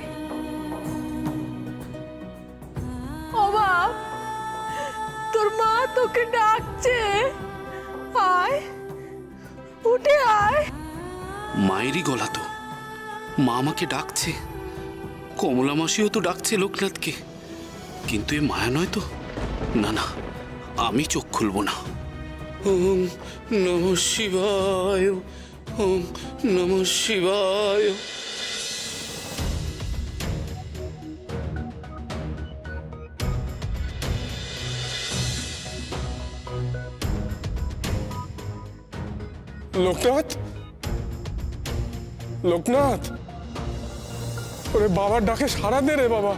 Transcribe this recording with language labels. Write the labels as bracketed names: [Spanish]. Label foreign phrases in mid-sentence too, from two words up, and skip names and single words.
[Bangla] ও বাপ, তোর মা তোকে ডাকছে। আয়, উঠে আয়। মায়েরই গলা তো, মা আমাকে ডাকছে। কমলা মাসিও তো ডাকছে লোকনাথকে, কিন্তু এ মায়া নয় তো। না না, আমি চোখ খুলব না। [Sanskrit] ওম নমঃ শিবায়, ওম নমঃ শিবায়। [Bangla] লোকনাথ, লোকনাথ, ওরে বাবার ডাকে সাড়া দে রে বাবা।